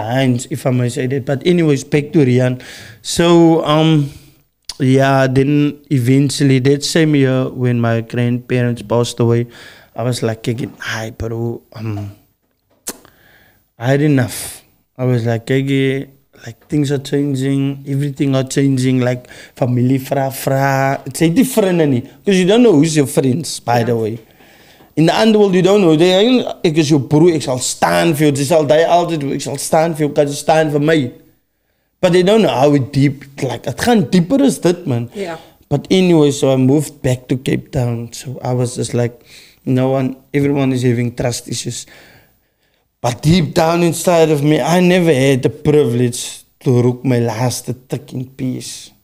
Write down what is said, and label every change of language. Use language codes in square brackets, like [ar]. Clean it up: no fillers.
[en] Heinz, if I may say that. But anyways, back to Rian. So yeah, then eventually that same year when my grandparents passed away, I was like again, hi bro, I had enough. I was like, like things are changing, everything are changing, like family fra. It's different, because you don't know who's your friends, by the way. In the underworld, you don't know. [af] Ek is jou broer, ek sal staan vir jou. Jy sal die altyd, ek sal staan vir jou, kan jy staan vir my. [en] But they don't know how deep, like, [af] het gaan dieper as dit, man. [en] Yeah. But anyway, so I moved back to Cape Town. So I was just like, everyone is having trust issues. But deep down inside of me, I never had the privilege to rook my last tick in peace.